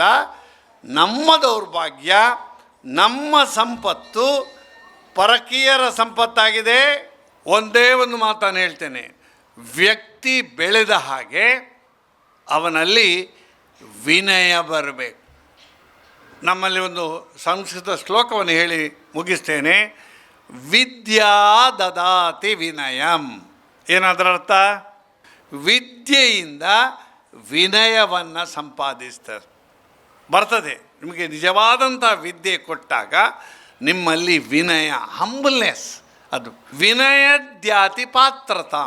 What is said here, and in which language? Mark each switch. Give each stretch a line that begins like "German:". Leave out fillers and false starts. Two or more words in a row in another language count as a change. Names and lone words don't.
Kannada: ನಮ್ಮ ದೌರ್ಭಾಗ್ಯ, ನಮ್ಮ ಸಂಪತ್ತು ಪರಕೀಯರ ಸಂಪತ್ತಾಗಿದೆ. ಒಂದೇ ಒಂದು ಮಾತನ್ನು ಹೇಳ್ತೇನೆ, ವ್ಯಕ್ತಿ ಬೆಳೆದ ಹಾಗೆ ಅವನಲ್ಲಿ ವಿನಯ ಬರಬೇಕು. ನಮ್ಮಲ್ಲಿ ಒಂದು ಸಂಸ್ಕೃತ ಶ್ಲೋಕವನ್ನು ಹೇಳಿ ಮುಗಿಸ್ತೇನೆ.
Sanskrit: ವಿದ್ಯಾ ದದಾತಿ ವಿನಯಂ.
Kannada: ಏನಾದ್ರ ಅರ್ಥ? ವಿದ್ಯೆಯಿಂದ ವಿನಯವನ್ನು ಸಂಪಾದಿಸ್ತಾರೆ. ಬರ್ತದೆ ನಿಮಗೆ ನಿಜವಾದಂಥ ವಿದ್ಯೆ ಕೊಟ್ಟಾಗ ನಿಮ್ಮಲ್ಲಿ ವಿನಯ, ಹಂಬಲ್ನೆಸ್, ಅದು
Sanskrit: ವಿನಯದ್ಯಾತಿ ಪಾತ್ರತಾಂ.